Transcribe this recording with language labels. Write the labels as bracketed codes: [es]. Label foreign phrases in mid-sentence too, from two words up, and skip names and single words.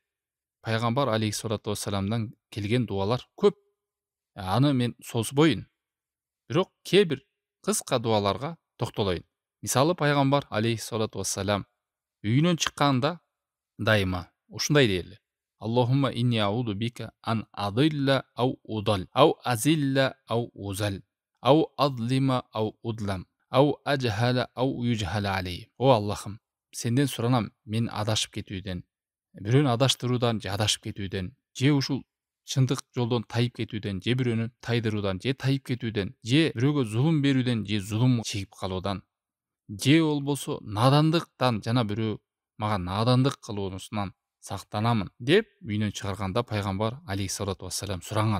[ky] Пайгамбар [ar] عليه الصلاة والسلامдан [ky] келген дуалар көп. Аны мен созбойн. Бирок кээ бир кыска дуаларга токтолоюн. Мисалы, пайгамбар [ar] عليه الصلاة والسلام [ky] үйүнөн чыкканда дайыма ушундай дээрле: [ar] اللهم إني أعوذ بك أن أضل أو أضل، أو أزل أو أزل، أو أظلم أو أظلم، أو أجهل أو يجهل علي. [ky] О Аллахым, сенден суранам мен адашып кетүүдөн, бирөөнү адаштыруудан же адашып кетүүдөн, же ушул чындык жолдон тайып кетүүдөн, же бирөөнү тайдыруудан, же тайып кетүүдөн, же бирөөгө зулум берүүдөн, же зулум чегип калуудан, же болбосо надандыктан, жана бирөө мага надандык кылуусунан сактанамын деп үйүнөн чыгарганда пайгамбар [ar] عليه الصلاة والسلام [ky] суранган.